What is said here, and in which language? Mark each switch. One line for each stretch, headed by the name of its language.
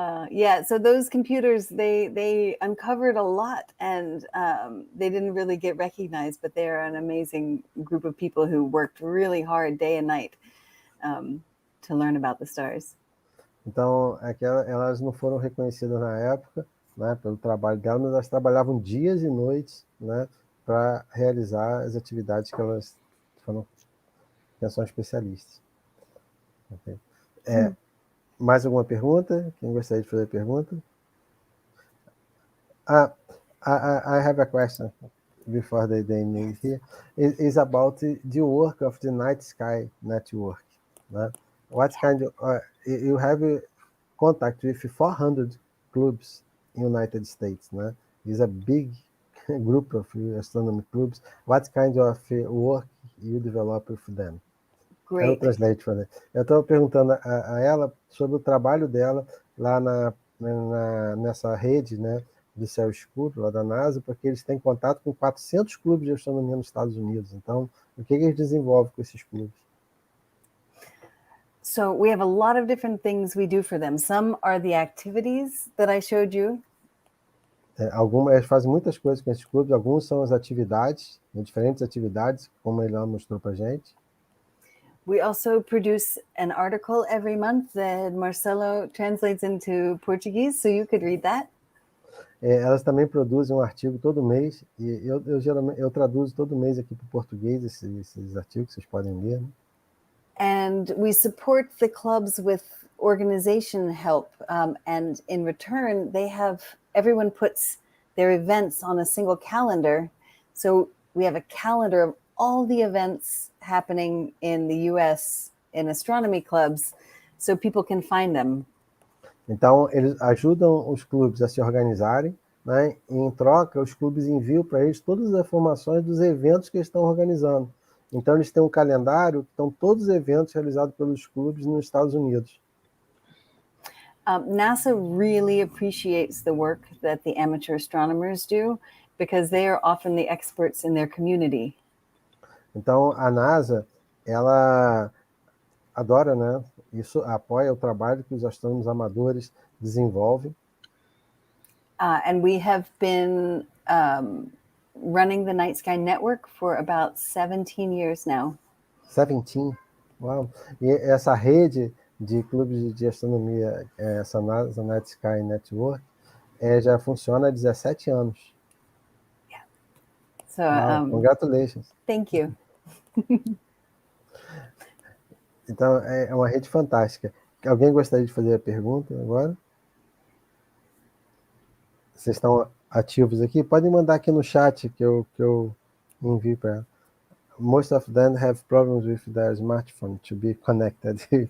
English: Yeah, so those computers, they uncovered a lot, and they didn't really get recognized, but they're an amazing group of people who worked really hard day and night to learn about the stars.
Portuguese: Então, elas não foram reconhecidas na época, né, pelo trabalho delas, mas elas trabalhavam dias e noites, né, para realizar as atividades que elas são especialistas. Okay. Mais alguma pergunta? Quem gostaria de fazer pergunta?
English: I have a question before they meet here. It's about the work of the Night Sky Network.
Portuguese: Né?
English: What kind of you have contact with 400 clubs in United States,
Portuguese: né?
English: It's a big group of astronomy clubs. What kind of work you develop with them? Great.
Portuguese: Eu estou perguntando a ela sobre o trabalho dela lá nessa rede, né, de céu escuro, lá da NASA, porque eles têm contato com 400 clubes de astronomia nos Estados Unidos. Então, o que eles desenvolvem com esses clubes?
English: So we have a lot of different things we do for them. Some are the activities that I showed you.
Portuguese: Eles fazem muitas coisas com esses clubes. Alguns são as atividades, diferentes atividades, como ele lá mostrou para a gente.
English: We also produce an article every month that Marcelo translates into Portuguese, so you could read that.
Portuguese: Elas também produzem um artigo todo mês, e eu traduzo todo mês aqui para o português esses artigos, vocês podem ler. Né?
English: And we support the clubs with organization help, and in return, everyone puts their events on a single calendar. So we have a calendar of all the events happening in the US in astronomy clubs, so people can find them.
Portuguese: Então, eles ajudam os clubes a se organizarem, né? E, em troca, os clubes enviam para eles todas as informações dos eventos que eles estão organizando. Então, eles têm um calendário que estão todos os eventos realizados pelos clubes nos Estados Unidos.
English: NASA really appreciates the work that the amateur astronomers do, because they are often the experts in their community.
Portuguese: Então, a NASA, ela adora, né? Isso apoia o trabalho que os astrônomos amadores desenvolvem.
English: And we have been running the Night Sky Network for about 17 years now.
Portuguese: 17? Uau! E essa rede de clubes de astronomia, essa NASA Night Sky Network, já funciona há 17 anos.
English: Yeah. So, congratulations. Thank you.
Portuguese: Então, é uma rede fantástica. Alguém gostaria de fazer a pergunta agora? Vocês estão ativos aqui? Podem mandar aqui no chat que eu envio para ela.
English: Most of them have problems with their smartphone to be connected.